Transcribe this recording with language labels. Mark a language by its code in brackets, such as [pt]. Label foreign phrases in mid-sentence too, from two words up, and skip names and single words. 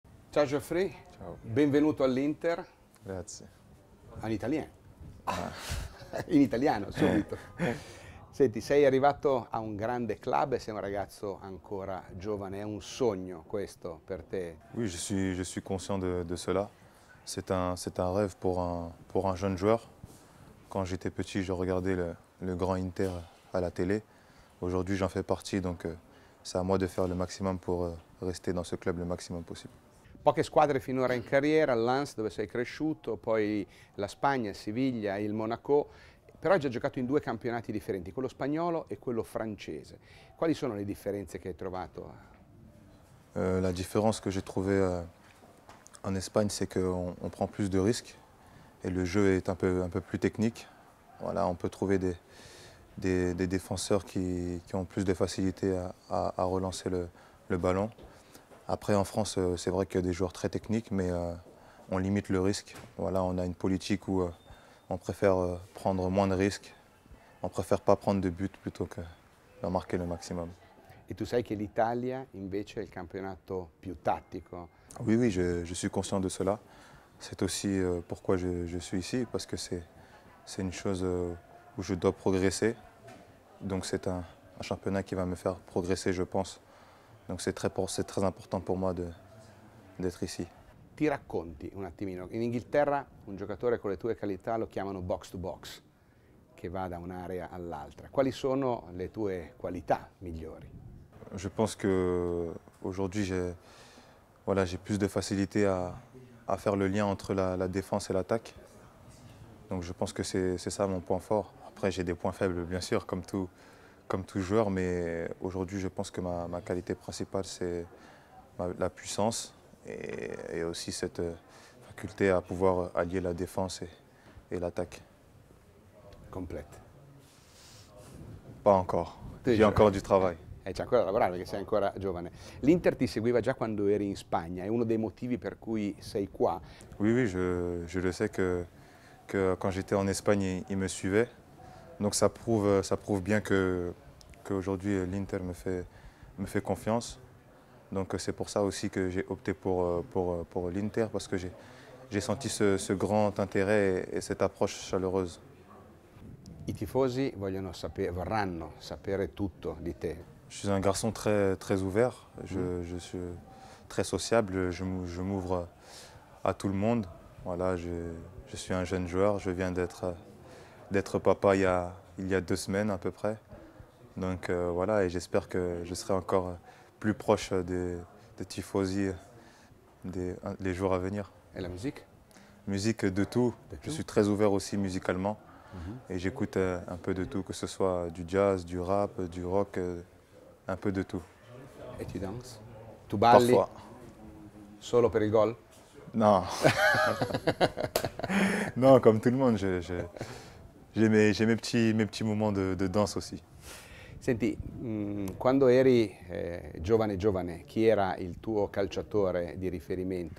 [it] Ciao Geoffrey, Ciao. benvenuto all'Inter. Grazie. In italiano. In italiano, subito. Senti, sei arrivato a un grande club e sei un ragazzo ancora giovane, è un sogno questo per te? [fr] Oui, je suis conscient de cela. C'est un rêve pour un jeune joueur. Quand j'étais petit, je regardais le grand Inter à la télé. Aujourd'hui, j'en fais partie, donc c'est à moi de faire le maximum pour rester dans ce club le maximum possible. [it] Poche squadre finora in carriera, Lens dove sei cresciuto, poi la Spagna, il Siviglia, il Monaco, però hai già giocato in due campionati differenti, quello spagnolo e quello francese. Quali sono le differenze che hai trovato? [fr] La différence que j'ai trouvée en Espagne, c'est qu'on prend plus de risques et le jeu est un peu plus technique. Voilà, on peut trouver des défenseurs qui ont plus de facilité à relancer le ballon. Après, en France, c'est vrai qu'il y a des joueurs très techniques, mais on limite le risque. Voilà, on a une politique où on préfère prendre moins de risques. On préfère pas prendre de buts plutôt que d'en marquer le maximum. [it] E tu sai che l'Italia invece è il campionato più tattico. [fr] Oui, oui, je suis conscient de cela. C'est aussi pourquoi je suis ici, parce que c'est une chose où je dois progresser. Donc c'est un championnat qui va me faire progresser, je pense. Donc c'est très important pour moi d'être ici. [it] Ti racconti un attimino, in Inghilterra un giocatore con le tue qualità lo chiamano [en] box to box, [it] che va da un'area all'altra. Quali sono le tue qualità migliori? [fr] Je pense qu'aujourd'hui, voilà, j'ai plus de facilité à faire le lien entre la défense et l'attaque. Donc je pense que c'est ça mon point fort. Après, j'ai des points faibles, bien sûr, comme tout joueur, mais aujourd'hui, je pense que ma qualité principale, c'est la puissance et aussi cette faculté à pouvoir allier la défense et l'attaque. Complete. Pas encore. [it] Sì, [fr] J'ai encore du travail. [it] C'è ancora da lavorare perché sei ancora giovane. L'Inter ti seguiva già quando eri in Spagna, è uno dei motivi per cui sei qua. [fr] Oui, oui, je le sais que quand j'étais en Espagne, il me suivait. Donc ça prouve bien qu'aujourd'hui l'Inter me fait confiance. Donc c'est pour ça aussi que j'ai opté pour l'Inter, parce que j'ai senti ce grand intérêt et cette approche chaleureuse. [it] I tifosi vorranno sapere tutto di te. [fr] Je suis un garçon très ouvert, je suis très sociable, je m'ouvre à tout le monde. Voilà, je suis un jeune joueur, je viens d'être papa il y a 2 semaines à peu près. Donc voilà, et j'espère que je serai encore plus proche des tifosi les jours à venir. [it] E la musique? [fr] Musique de tout. De Je tout. suis très ouvert aussi musicalement. Et j'écoute un peu de tout, que ce soit du jazz, du rap, du rock, un peu de tout. [it] E [fr] tu danses? [it] Tu balli? [fr] Parfois. [it] Solo per il gol? [fr] Non. Non, comme tout le monde, j'ai mes petits moments de danse aussi. [it] Senti, quando eri giovane, chi era il tuo calciatore di riferimento?